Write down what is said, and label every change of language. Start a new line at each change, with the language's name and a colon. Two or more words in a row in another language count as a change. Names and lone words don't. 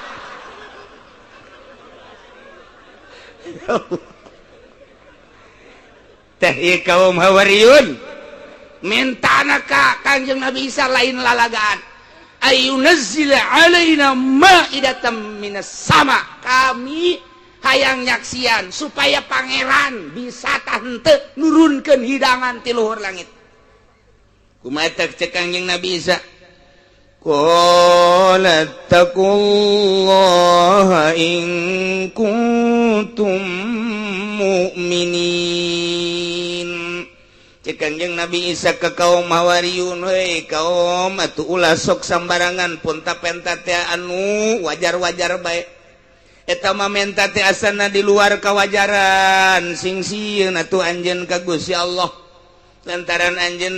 Sundanese: teh ieu kaum Hawariyun mintana ka Kanjeng Nabi Isa lain lalagaan
Arabic: أن ينزل علينا مائدة من السماء
Sundanese: kami hayang nyaksian supaya pangeran bisa tante nurunkeun hidangan ti luhur langit kumaha cek Kanjeng Nabi Isa
Arabic: قال اتقوا الله إن كنتم مؤمنين
Sundanese: cek Kanjeng Nabi Isa ke kaum Hawariyun hei kaum atuh ulah sok sambarangan punta-penta teh anu wajar-wajar bae eta mah menta teh asana di luar kawajaran sing sieun atuh anjeun ka Gusti Allah lantaran anjeun